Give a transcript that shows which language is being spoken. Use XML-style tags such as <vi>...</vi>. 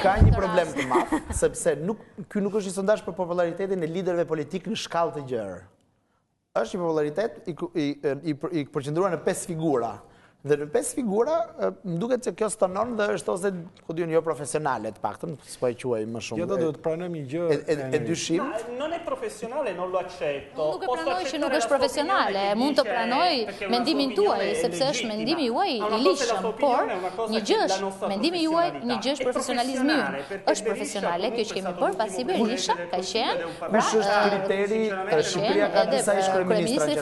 <sq>Ka një problem të madh, sepse ky nuk është një sondazh për popularitetin e liderëve politik në shkallë të gjerë. Është një popularitet i përqendruar në 5 figura. Dhe në 5 figura, më duket që kjo stonon dhe është ose, ku diun, jo profesionale të paktën, s'po e quaj më shumë. Tjetër duhet të pranojmë një gjë e dyshim.</sq> <it>Non è professionale, non lo accetto.</it> <sq>Nuk e pranoj që nuk është profesionale, mund të pranoj mendimin tuaj, sepse është mendimi juaj i ligjshëm, por një gjë është mendimi juaj, një gjë është profesionalizmi ynë. Është profesionale kjo që kemi bërë pasi Berisha ka qenë, kush është kriteri Shqipëria ka disa ish kryeministra</sq>